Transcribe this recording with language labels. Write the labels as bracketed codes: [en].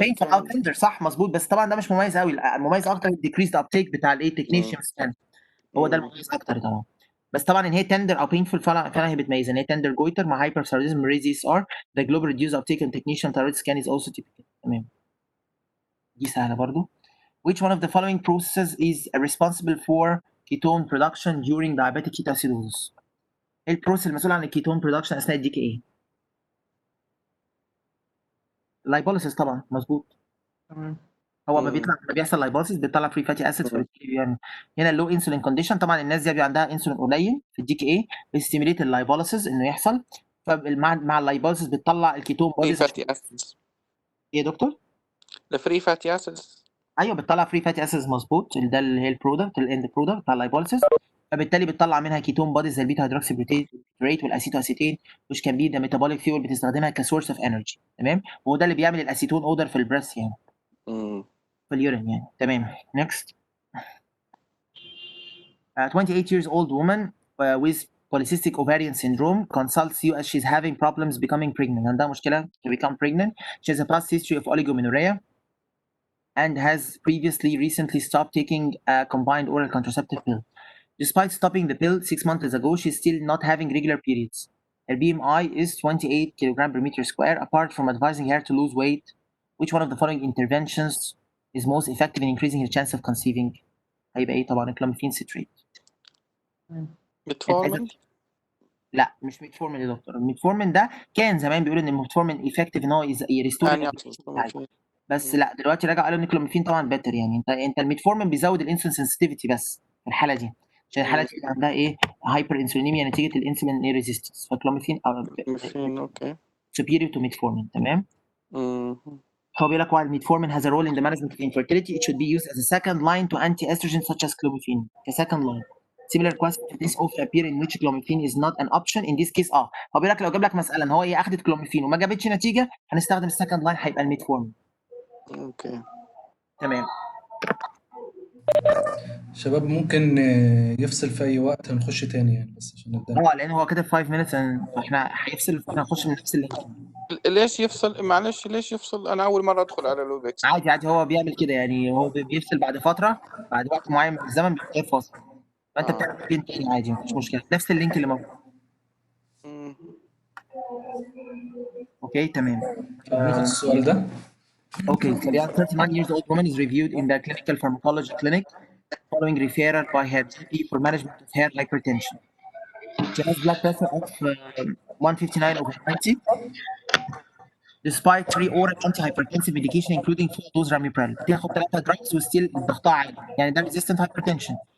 [ar] painful او tender صح مظبوط، بس طبعا ده مش مميز قوي، المميز اكتر [en] decreased uptake [ar] بتاع الايه [en] technetium scan، [ar] هو ده المميز اكتر طبعا. بس طبعا ان هي tender او painful فعلا هي بتميزها ان هي [en] tender goiter مع hyperthyroidism raise ESR. The global reduced uptake in technetium thyroid scan is also typical. [ar] تمام. دي سهله برضو. [en] Which one of the following processes is responsible for ketone production during diabetic ketoacidosis؟ [ar] ايه البروسيس المسؤول عن الكيتون برودكشن اثناء الدي كي اي؟ لايبوليسيس طبعا مظبوط. تمام. هو ما بيحصل لايبوليسيس بيطلع فري فاتي اسيدز يعني هنا اللو انسولين كونديشن، طبعا الناس دي بيبقى عندها انسولين قليل في الدي كي اي بيستيميليت اللايبوليسيس انه يحصل، فمع اللايبوليسيس بتطلع الكيتون [en] free [ar] بوديز. [en] fatty acids. [ar] ايه يا دكتور؟ [en] the free fatty acids. [ar] ايوه بتطلع فري فاتي اسيدز مظبوط، ده اللي هي البرودكت الاند برودكت بتاع اللايبوليسيس، فبالتالي بتطلع منها كيتون بوديز زي البيتا هيدروكسي بيوتريت والاسيتو اسيتين [en] which can be the metabolic fuel [ar] بتستخدمها كسورس اوف انرجي. تمام. وهو ده اللي بيعمل الاسيتون اودر في البريس يعني في اليورين يعني. تمام. next. [en] 28 years old woman with polycystic ovarian syndrome consults you as she's having problems becoming pregnant. [ar] عندها مشكله [en] to become pregnant. She has a past history of oligomenorrhea and has recently stopped taking a combined oral contraceptive pill. Despite stopping the pill 6 months ago, she's still not having regular periods. Her BMI is 28 kg per meter square. Apart from advising her to lose weight, which one of the following interventions is most effective in increasing her chance of conceiving؟ [ar] هيبقى ايه طبعا؟ الكلوميفين سيتريت. [en] metformin. [ar] لا مش ميتفورمين يا دكتور، الميتفورمين ده كان زمان بيقولوا ان الميتفورمين افكتيف ان هو يريستور، بس لا دلوقتي رجعوا قالوا ان الكلوميفين طبعا بيتر. يعني انت الميتفورمين بيزود الانسولين سنسيتيفيتي بس في الحاله دي، عشان الحاله دي عندها ايه هايبر انسولينيميا نتيجه الانسولين اي ريزيستنس، فالكلوميفين اوكي [en] superior to metformin. تمام. [ar] هو بيقول لك [en] while metformin has a role in the management of infertility it should be used as a second line to anti-estrogen such as clomiphene. A second line. Similar question to this often appear in which clomiphene is not an option in this case. [ar] هو بيقول لك لو جاب لك مساله ان هو ايه اخذت كلوميفين وما جابتش نتيجه هنستخدم السكند لاين هيبقى الميتفورمين. اوكي تمام. شباب ممكن يفصل في اي وقت هنخش تاني يعني بس عشان نبدا. لان هو كده 5 minutes فاحنا هيفصل فاحنا هنخش من نفس اللينك. ليش يفصل؟ معلش ليش يفصل؟ انا اول مره ادخل على لوبكس. عادي هو بيعمل كده، يعني هو بيفصل بعد فتره، بعد وقت معين من الزمن بيبقى فاصل، فانت بتعمل لينك تاني عادي مفيش مشكله نفس اللينك اللي موجود. اوكي تمام. ناخد السؤال ده. [en] Okay, so the 39 years old woman is reviewed in the clinical pharmacology clinic following referral by her GP for management of her hypertension. She has blood pressure of 159 over 90. Despite 3 oral antihypertensive medication including full dose ramipril. [ar] تاخد 3 drugs وستيل ضغطها عالي. يعني ده [en] resistant hypertension.